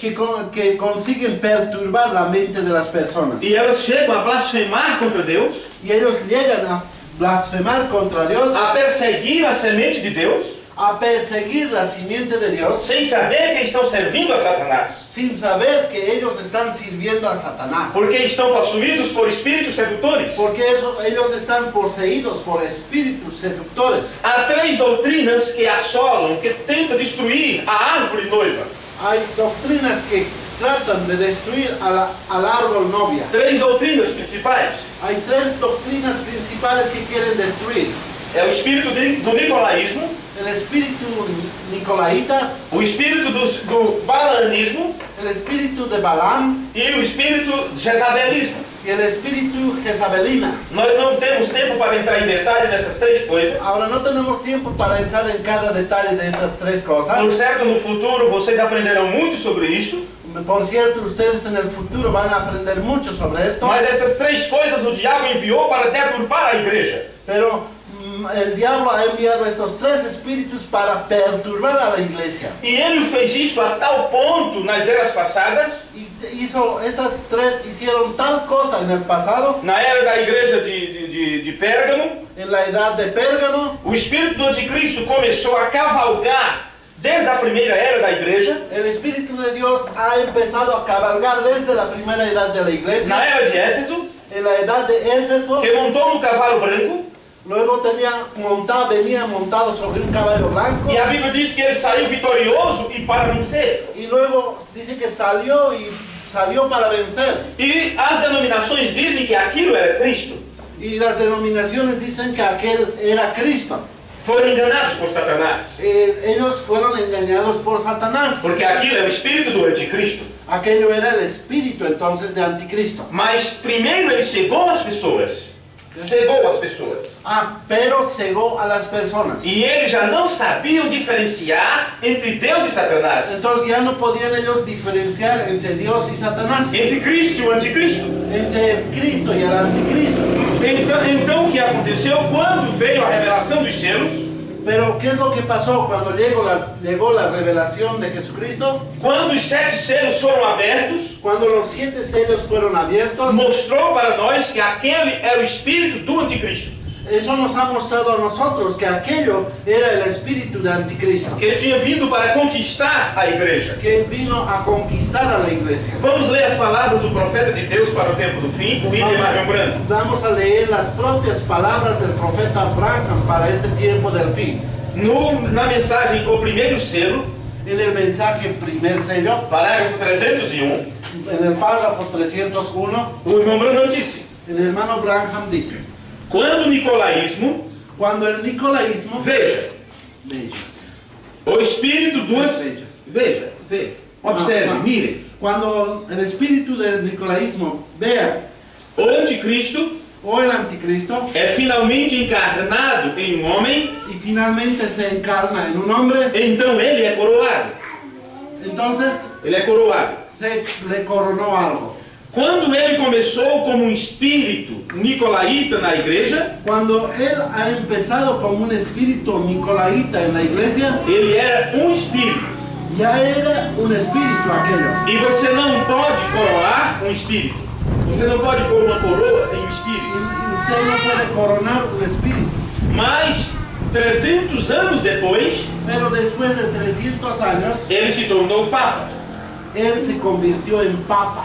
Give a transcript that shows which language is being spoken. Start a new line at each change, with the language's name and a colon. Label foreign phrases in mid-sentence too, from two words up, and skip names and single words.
Spanish: que consiguen perturbar la mente de las personas.
Portuguese: e elas chegam a blasfemar contra Deus,
Spanish: Y ellos llegan a blasfemar contra Dios,
Portuguese: a perseguir a semente de Deus,
Spanish: a perseguir la simiente de Dios,
Portuguese: sem saber que estão servindo a Satanás,
Spanish: sin saber que ellos están sirviendo a Satanás.
Portuguese: porque estão possuídos por espíritos sedutores.
Spanish: Porque ellos están poseídos por espíritus seductores.
Portuguese: Há três doutrinas que assolam, que tentam destruir a árvore noiva.
Spanish: Hay doctrinas que tratan de destruir al árbol novia.
Portuguese: Três doutrinas principais.
Spanish: Hay tres doctrinas principales que quieren destruir.
Portuguese: É o espírito do nicolaísmo,
Spanish: El espíritu nicolaíta,
Portuguese: o espírito do balaanismo
Spanish: el espíritu de Balaam
Portuguese: e o espírito de Jezabelismo.
Spanish: y el espíritu jezabelina.
Portuguese: Nós não temos tempo para entrar em detalhe nessas três coisas.
Spanish: Ahora no tenemos tiempo para entrar en cada detalle de estas tres cosas.
Portuguese: Por certo, no futuro vocês aprenderão muito sobre isso.
Spanish: Por cierto, ustedes en el futuro van a aprender mucho sobre esto.
Portuguese: Mas essas três coisas o diabo enviou para deturpar a igreja.
Spanish: Pero el diablo ha enviado estos tres espíritus para perturbar a la iglesia.
Portuguese: E ele fez isso a tal ponto nas eras passadas,
Spanish: Y estas tres hicieron tal cosa en el pasado,
Portuguese: na era da igreja de Pérgamo,
Spanish: en la edad de Pérgamo.
Portuguese: o espírito do anticristo começou a cavalgar desde a primeira era da igreja,
Spanish: El Espíritu de Dios ha empezado a cabalgar desde la primera edad de la
Portuguese: na
Spanish: iglesia,
Portuguese: era de Éfeso,
Spanish: en la edad de Éfeso.
Portuguese: que montou no cavalo branco,
Spanish: Luego venía montado sobre un caballo blanco.
Portuguese: e a Bíblia diz que ele saiu vitorioso e para vencer.
Spanish: Y luego dice que salió para vencer.
Portuguese: E as denominações dizem que aquilo era Cristo.
Spanish: Y las denominaciones dicen que aquel era Cristo.
Portuguese: Foram enganados por Satanás,
Spanish: Ellos fueron engañados por Satanás.
Portuguese: porque aquilo é o espírito do anticristo.
Spanish: Aquello era el espíritu entonces de Anticristo.
Portuguese: Mas primeiro ele cegou as pessoas. Cegou as pessoas.
Spanish: Pero cegó a las personas.
Portuguese: E eles já não sabiam diferenciar entre Deus e Satanás.
Spanish: Entonces ya no podían ellos diferenciar entre Dios y Satanás,
Portuguese: Entre Cristo e o anticristo.
Spanish: entre el Cristo y el Anticristo.
Portuguese: Então o que aconteceu quando veio a revelação dos selos?
Spanish: Pero ¿qué es lo que pasó cuando llegó la revelación de Jesucristo?
Portuguese: Quando os 7 selos foram abertos,
Spanish: Cuando los 7 sellos fueron abiertos,
Portuguese: mostrou para nós que aquele era o espírito do anticristo.
Spanish: eso nos ha mostrado a nosotros que aquello era el espíritu de Anticristo,
Portuguese: Que ele tinha vindo para conquistar a igreja.
Spanish: que vino a conquistar a la iglesia.
Portuguese: Vamos ler as palavras do profeta de Deus para o tempo do fim, o William Marion Branham.
Spanish: Vamos a leer las propias palabras del profeta Branham para este tiempo del fin.
Portuguese: Na mensagem O Primeiro Selo,
Spanish: En el mensaje primer sello,
Portuguese: parágrafo 301,
Spanish: en el párrafo 301,
Portuguese: o irmão Branham disse:
Spanish: el hermano Branham dice:
Portuguese: quando o nicolaísmo,
Spanish: cuando el nicolaísmo,
Portuguese: veja, o espírito do veja, observe,
Spanish: mire, cuando el espíritu del nicolaísmo vea
Portuguese: o anticristo
Spanish: o el anticristo
Portuguese: é finalmente encarnado em um homem,
Spanish: y finalmente se encarna en un hombre,
Portuguese: então ele é coroado.
Spanish: entonces
Portuguese: Ele é coroado.
Spanish: se le coronó algo.
Portuguese: Quando ele começou como um espírito nicolaíta na igreja,
Spanish: Cuando él ha empezado como un espíritu nicolaíta en la iglesia,
Portuguese: ele era um espírito.
Spanish: ya era un espíritu aquello.
Portuguese: E você não pode coroar um espírito. Você não pode pôr uma coroa em um espírito.
Spanish: Y usted no puede coronar un espíritu.
Portuguese: Mas 300 anos depois,
Spanish: Pero después de 300 años,
Portuguese: ele se tornou papa.
Spanish: él se convirtió en papa.